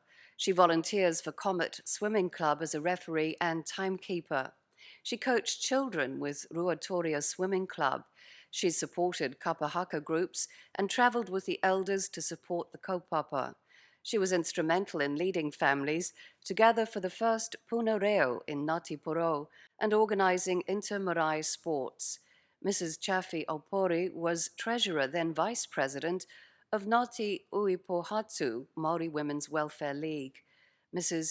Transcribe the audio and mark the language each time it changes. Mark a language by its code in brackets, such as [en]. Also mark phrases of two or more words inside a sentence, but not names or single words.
[en] She volunteers for Comet Swimming Club as a referee and timekeeper. She coached children with Ruatoria Swimming Club. She supported kapahaka groups and travelled with the elders to support the kaupapa. She was instrumental in leading families to gather for the first [mi] puna reo [en] in Ngāti Porou and organising inter-marae sports. Mrs. Chaffee Opori was treasurer, then vice president, of Ngāti Uipohatu Māori Women's Welfare League. Mrs.